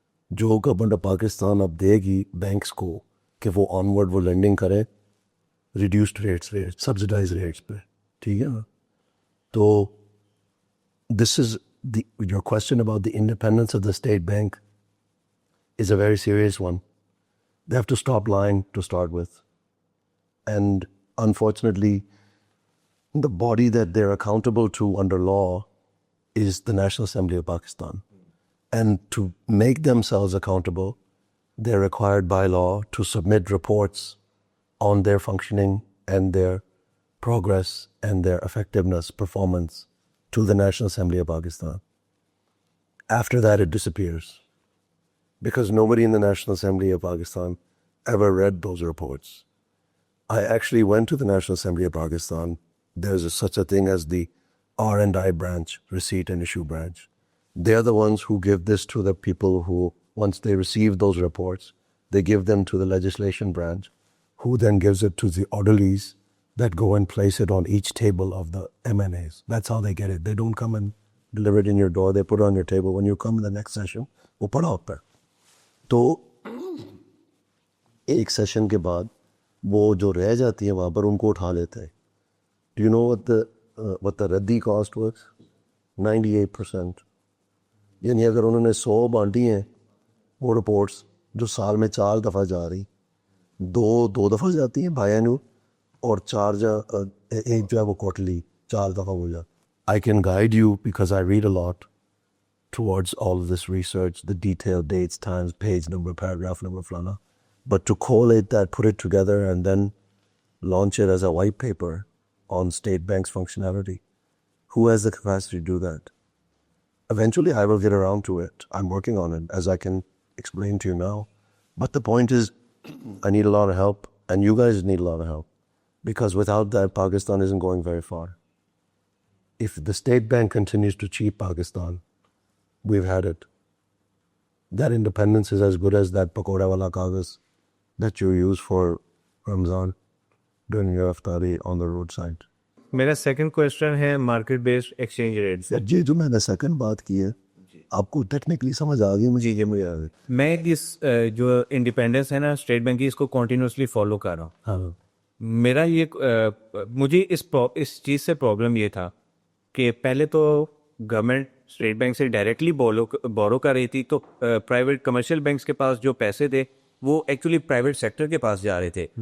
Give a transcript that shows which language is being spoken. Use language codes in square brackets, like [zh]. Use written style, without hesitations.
[ur] جو government of Pakistan اب دے گی بینکس کو کہ وہ آن ورڈ وہ لینڈنگ کرے ریڈیوسڈ ریٹس سبسڈائز ریٹس پہ، ٹھیک ہے نا. [en] تو this is your question about the independence of the State Bank is a very serious one. They have to stop lying to start with. And unfortunately, the body that they're accountable to under law is the National Assembly of Pakistan. And to make themselves accountable, they're required by law to submit reports on their functioning and their progress and their effectiveness, performance to the National Assembly of Pakistan. After that, it disappears. Because nobody in the National Assembly of Pakistan ever read those reports. I actually went to the National Assembly of Pakistan. There's such a thing as the R&I branch, receipt and issue branch. They're the ones who give this to the people who, once they receive those reports, they give them to the legislation branch, who then gives it to the orderlies that go and place it on each table of the MNAs. That's how they get it. They don't come and deliver it in your door. They put it on your table. When you come in the next session, [ur] وہ پڑا ہوتا ہے. تو ایک session کے بعد وہ جو رہ جاتی ہیں وہاں پر ان کو اٹھا لیتے ہیں. [en] Do you know what the ردی cost was 98%. [ur] یعنی اگر انہوں نے 100 بانٹی ہیں وہ رپورٹس جو سال میں 4 دفعہ جا رہی، 2 دفعہ جاتی ہیں بائی اینول، اور 4 ایک جو ہے وہ کوارٹرلی 4 دفعہ ہو جاتا. [en] I can guide you because I read a lot towards all of this research, the detailed dates, times, page number, paragraph number, flana. But to collate that, put it together, and then launch it as a white paper on State Bank's functionality, who has the capacity to do that? Eventually, I will get around to it. I'm working on it, as I can explain to you now. But the point is, I need a lot of help, and you guys need a lot of help. Because without that, Pakistan isn't going very far. If the State Bank continues to cheat Pakistan, we've had it. That independence is as good as that [ur] pakoda wala kagaz [en] that you use for Ramzan during your iftari on the roadside. [ur] میرا second question ہے market based exchange rate سے. یہ جو میں نے second بات کی ہے آپ کو ٹیکنیکلی سمجھ آ گئی مجھے؟ یہ مجھے آ گئی. میں اس جو انڈیپینڈنس ہے نا اسٹیٹ بینک کی، اس کو کنٹینیوسلی فالو کر رہا ہوں. ہاں، میرا یہ مجھے اس چیز سے پرابلم یہ تھا کہ پہلے تو گورنمنٹ اسٹیٹ بینک سے ڈائریکٹلی بورو کر رہی تھی، تو پرائیویٹ کمرشل بینکس کے پاس جو پیسے تھے وہ ایکچولی پرائیویٹ سیکٹر کے پاس جا رہے تھے.